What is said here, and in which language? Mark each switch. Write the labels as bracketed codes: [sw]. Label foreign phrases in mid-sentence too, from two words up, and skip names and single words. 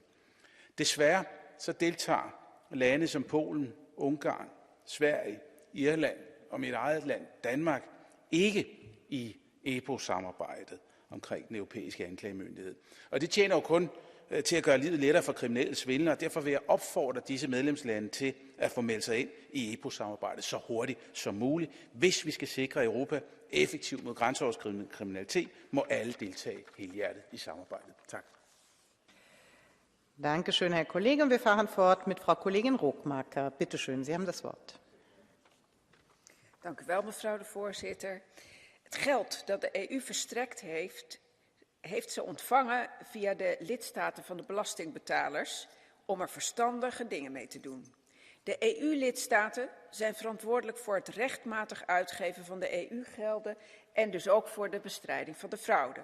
[da] Desværre så deltager lande som Polen, Ungarn, Sverige, Irland og mit eget land, Danmark, ikke i EPO-samarbejdet omkring den europæiske anklagemyndighed. Og det tjener jo kun til at gøre livet lettere for kriminelle svindlere, og derfor vil jeg opfordre disse medlemslande til at få meldt sig ind i EPO-samarbejdet så hurtigt som muligt. Hvis vi skal sikre Europa effektivt mod grænseoverskridende kriminalitet, må alle deltage helhjertet i samarbejdet. Tak. [de] Danke schön, Herr Kollege. Und wir fahren fort mit Frau Kollegin Rockmarker. Bitte schön, Sie haben das Wort. [nl] Dank u wel, mevrouw de voorzitter. Het geld dat de EU verstrekt heeft ze ontvangen via de lidstaten van de belastingbetalers om er verstandige dingen mee te doen. De EU-lidstaten zijn verantwoordelijk voor het rechtmatig uitgeven van de EU-gelden en dus ook voor de bestrijding van de fraude.